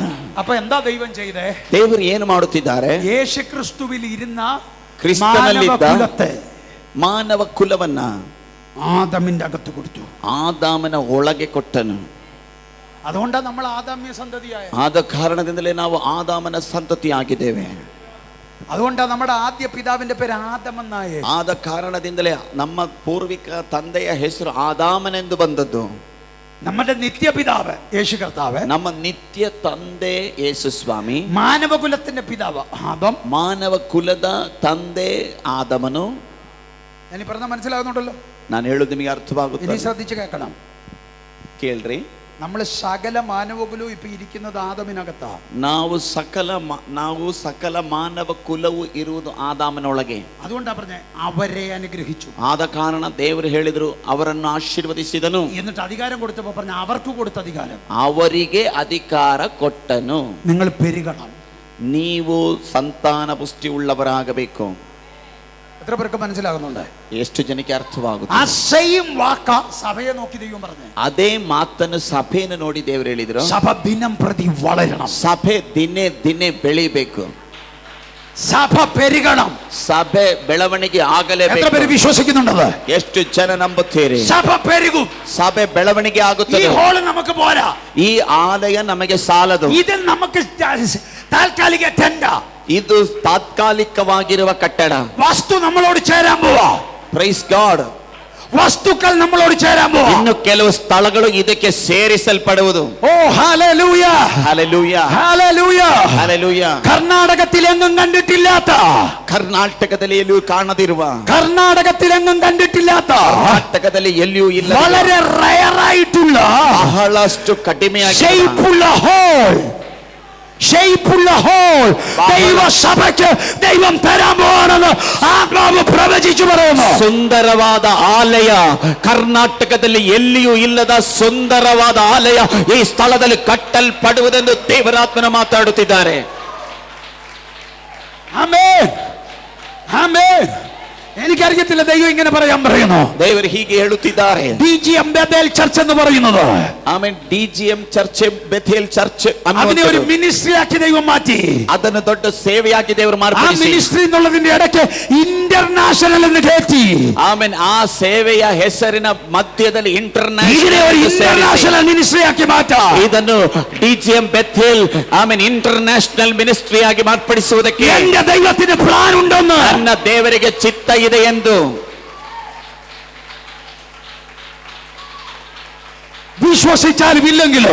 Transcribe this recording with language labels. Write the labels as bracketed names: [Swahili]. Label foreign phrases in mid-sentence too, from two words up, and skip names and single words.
[Malayalam] അപ്പൊ എന്താ ദൈവം ചെയ്തേ? [Kannada] ದೇವರು ಏನು ಮಾಡುತ್ತಿದ್ದಾರೆ? [Malayalam] യേശു ക്രിസ്തുവിൽ ഇരുന്ന [Kannada] ಕ್ರಿಸ್ತನಲ್ಲಿದ್ದ [Malayalam] മാനവകുലത്തെ [Kannada] ಮಾನವ ಕುಲವನ್ನ [Malayalam] ആദമിന്റെ അകത്ത് കൊടുത്തു. [Kannada] ಆದಾಮನ ಒಳಗೆ ಕೊಟ್ಟನು. [Malayalam] അതുകൊണ്ടാണ് നമ്മൾ ആദാമ്യ സന്തതിയായ. [Kannada] ಆದ ಕಾರಣದಿಂದಲೇ ನಾವು ಆದಾಮನ ಸಂತತಿಯಾಗಿದ್ದೇವೆ. [Malayalam] അതുകൊണ്ടാണ് നമ്മുടെ ആദ്യ പിതാവിന്റെ പേര് ആദം എന്നായ. [Kannada] ಆದ ಕಾರಣದಿಂದಲೇ ನಮ್ಮ ಪೂರ್ವಿಕ ತಂದೆಯ ಹೆಸರು ಆದಾಮನೆಂದು ಬಂದದ್ದು. [Malayalam] നമ്മുടെ നിത്യപിതാവ് യേശു കർത്താവ്, [Kannada] ನಮ್ಮ ನಿತ್ಯ ತಂದೆ ಯೇಸು ಸ್ವಾಮಿ, [Malayalam] മാനവകുലത്തിന്റെ പിതാവ് ആദം, [Kannada] ಮಾನವ ಕುಲದ ತಂದೆ ಆದಮನು. [Malayalam] ഞാൻ പറഞ്ഞ മനസ്സിലാകുന്നുണ്ടല്ലോ? [Kannada] ನಾನು ಹೇಳುದು ನಿಮಗೆ [Malayalam] ഇനി [Kannada] ಅರ್ಥವಾಗುತ್ತದೆ, [Malayalam] ശ്രദ്ധിച്ച് കേൾക്കണം. [Kannada] ಕೇಳ್ರಿ. [Malayalam] നമ്മൾ സകല മാനവകുലവും ഇപ്പൊ ഇരിക്കുന്നത് ആദമിനകത്താ. [Kannada] ನಾವು ಸಕಲ ಮಾನವ ಕುಲವು ಇರುವುದು ಆದಾಮನೊಳಗೆ. [Malayalam] അതുകൊണ്ടാ പറഞ്ഞേ അവരെ അനുഗ്രഹിച്ചു. [Kannada] ಆದ ಕಾರಣ ದೇವರು ಹೇಳಿದರು ಅವರನ್ನು ಆಶೀರ್ವದಿಸಿದನು. [Malayalam] എന്നിട്ട് അധികാരം കൊടുത്തപ്പോ പറഞ്ഞ അവർക്ക് കൊടുത്ത അധികാരം, [Kannada] ಅವರಿಗೆ ಅಧಿಕಾರ ಕೊಟ್ಟನು. [Malayalam] നിങ്ങൾ പെരുകണം, [Kannada] ನೀವು ಸಂತಾನ ಪುಷ್ಟಿ ಉಳ್ಳವರಾಗಬೇಕು. [Malayalam] എത്ര പേർക്ക് മനസ്സിലാകുന്നുണ്ട്? [Kannada] ಎಷ್ಟು ಜನಕ್ಕೆ ಅರ್ಥವಾಗುತ್ತೆ? [Malayalam] ആ സെയിം വാക്ക സഭയെ നോക്കി ദൈവം പറഞ്ഞു. [Kannada] ಅದೇ ಮಾತನ್ನು ಸಭೆಯನ್ನು ನೋಡಿ ದೇವರು ಹೇಳಿದ್ರು, [Malayalam] സഭ ദിനം പ്രതി വളരണം, [Kannada] ಸಭೆ ದಿನೇ ದಿನೇ ಬೆಳಿಬೇಕು, [Malayalam] സഭ പെരുകണം, [Kannada] ಸಭೆ ಬೆಳವಣಿಗೆ [Malayalam] എത്ര [Kannada] ಆಗಲೇಬೇಕು. [Malayalam] പേര് വിശ്വസിക്കുന്നുണ്ടത്? [Kannada] ಎಷ್ಟು ಜನ ನಂಬುತ್ತೀರಿ? [Malayalam] സഭ പെരുകും. [Kannada] ಸಭೆ ಬೆಳವಣಿಗೆ [Malayalam] ഈ [Kannada] ಆಗುತ್ತದೆ. [Malayalam] ഹോള് നമുക്ക് പോരാ, [Kannada] ಈ ಆಲಯ ನಮಗೆ ಸಾಲದು. [Malayalam] ഇത് നമുക്ക് താൽക്കാലിക ടെൻഡ, [Kannada] ಇದು ತಾತ್ಕಾಲಿಕವಾಗಿರುವ ಕಟ್ಟಡ. [Malayalam] വസ്തു നമ്മളോട് ചേരാൻ പോവാ. [English] Praise God. [Malayalam] ವಸ್ತುക്കൾ നമ്മളോട് ചേരാൻ പോവാ. [Kannada] ಇನ್ನು ಕೆಲವು ಸ್ಥಳಗಳು ಇದಕ್ಕೆ ಸೇರಿಸಲ್ಪಡುವುದು. [Malayalam] ഓ ഹല്ലേലൂയ, [Kannada] ಹಲ್ಲೆಲೂಯ, [Malayalam] ഹല്ലേലൂയ. [Kannada] ಹಲ್ಲೆಲೂಯ. [Malayalam] കർണാടകത്തിലെങ്ങും കണ്ടിട്ടില്ലാത്ത, [Kannada] ಕರ್ನಾಟಕದಲ್ಲಿ ಎಲ್ಲಿಯೂ ಕಾಣದಿರುವ, [Malayalam] കർണാടകത്തിലെങ്ങും കണ്ടിട്ടില്ലാത്ത, [Kannada] ಕರ್ನಾಟಕದಲ್ಲಿ ಎಲ್ಲಿಯೂ ಇಲ್ಲ, [Malayalam] വളരെ റയർ ആയിട്ടുള്ള, [Kannada] ಬಹಳಷ್ಟು ಕಡಿಮೆಯಾಗಿ [Malayalam] ഷേപ്പുള്ള ഹോൾ, ഷേപ്പുള്ള ഹോൾ ദൈവസഭയ്ക്ക് ദൈവം തരാൻ പോവാണെന്ന് ആത്മാവ് പ്രവചിച്ചു പറയുന്നു. [Kannada] ಸುಂದರವಾದ ಆಲಯ, ಕರ್ನಾಟಕದಲ್ಲಿ ಎಲ್ಲಿಯೂ ಇಲ್ಲದ ಸುಂದರವಾದ ಆಲಯ ಈ ಸ್ಥಳದಲ್ಲಿ ಕಟ್ಟಲ್ಪಡುವುದೆಂದು ದೇವರಾತ್ಮನ ಮಾತಾಡುತ್ತಿದ್ದಾರೆ. [Malayalam] ആമേൻ, ആമേൻ. എനിക്കറിയത്തില്ല ദൈവം ഇങ്ങനെ പറയാൻ പറയുന്നു. [Kannada] ದೇವರು ಹೀಗೆ ಹೇಳುತ್ತಿದ್ದಾರೆ. [Malayalam] DGM ബേഥേൽ ചർച്ച് എന്ന് പറയുന്നത്, [Kannada] ಆಮೇಲೆ DGM ಚರ್ಚ್, ಬೆಥೇಲ್ ಚರ್ಚ್ [Malayalam] അതിനെ ഒരു മിനിസ്ട്രി ആക്കി ദൈവം മാറ്റി. [Kannada] ಅದನ್ನು ದೊಡ್ಡ ಸೇವೆಯಾಗಿ ದೇವರು [Malayalam] ആ [Kannada] ಮಾರ್ಪಡಿಸಿ, [Malayalam] മിനിസ്ട്രി എന്നുള്ളതിന്റെ ഇടയ്ക്ക് ഇന്റർനാഷണൽ എന്ന് കയറ്റി. [Kannada] ಆಮೇಲೆ ಆ ಸೇವೆಯ ಹೆಸರಿನ ಮಧ್ಯದಲ್ಲಿ [Malayalam] ഇതിനെ ഒരു [English] International ministry [Malayalam] ആക്കി മാറ്റാം. [Kannada] ಇದನ್ನು DGM ಬೆಥೇಲ್ ಆಮೇಲೆ [English] International ministry [Kannada] ಆಗಿ ಮಾರ್ಪಡಿಸುವುದಕ್ಕೆ [Malayalam] എന്റെ ദൈവത്തിന് പ്ലാൻ ഉണ്ടെന്ന്, [Kannada] ನನ್ನ ದೇವರಿಗೆ ಚಿತ್ತ ಇದೆ ಎಂದು [Malayalam] വിശ്വസിച്ചാലും ഇല്ലെങ്കിലോ,